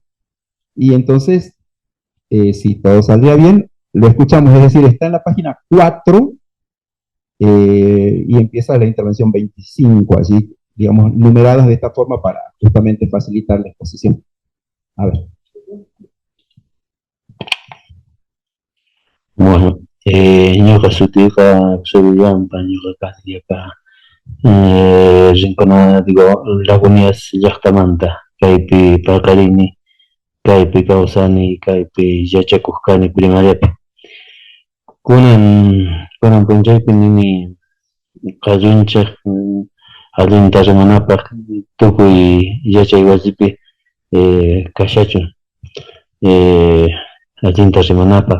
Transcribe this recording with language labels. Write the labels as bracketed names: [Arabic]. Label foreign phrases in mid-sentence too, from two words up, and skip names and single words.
[Spanish] Y entonces, si todo saldría bien, lo escuchamos, es decir, está en la página 4 y empieza la intervención 25 allí, digamos, numeradas de esta forma para justamente facilitar la exposición. A ver. Bueno, [Quechua] ñuqa sutiqa Psurillampa, ñuqa kaqtiyqa rincona, digo, Lagunias llaqtamanta, kaypi paqarini, kaypi kawsani, kaypi yachakuq kani primariapi. Kunan, kunan punchaypi nini qallunchaq, allinta rimanapaq tukuy yachay wasipi kashachun, allinta rimanapaq.